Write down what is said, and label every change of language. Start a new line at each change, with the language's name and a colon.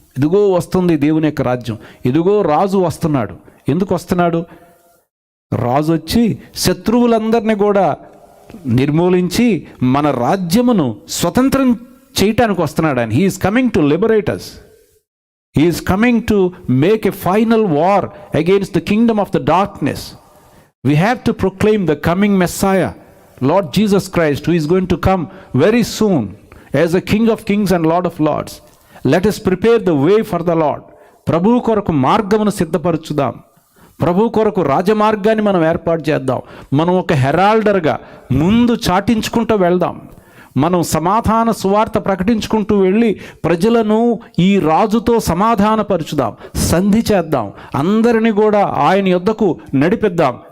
Telugu: ఇదిగో వస్తుంది దేవుని యొక్క రాజ్యం. ఇదిగో రాజు వస్తున్నాడు. ఎందుకు వస్తున్నాడు? రాజు వచ్చి శత్రువులందరినీ కూడా నిర్మూలించి మన రాజ్యమును స్వతంత్రం చేయటానికి వస్తున్నాడు.
English: ఆయన he is coming to liberate us. He is coming to make a final war against the kingdom of the darkness. We have to proclaim the coming Messiah, Lord Jesus Christ, who is going to come very soon as a King of Kings and Lord of Lords. Let us prepare the way for the Lord.
Telugu: ప్రభు కొరకు మార్గమును సిద్ధపరచుదాం. ప్రభు కొరకు రాజమార్గాన్ని మనం ఏర్పాటు చేద్దాం. మనం ఒక హెరాల్డర్గా ముందు చాటించుకుంటూ వెళ్దాం. మనం సమాధాన సువార్త ప్రకటించుకుంటూ వెళ్ళి ప్రజలను ఈ రాజుతో సమాధానపరచుదాం, సంధి చేద్దాం, అందరినీ కూడా ఆయన యొద్దకు నడిపిద్దాం.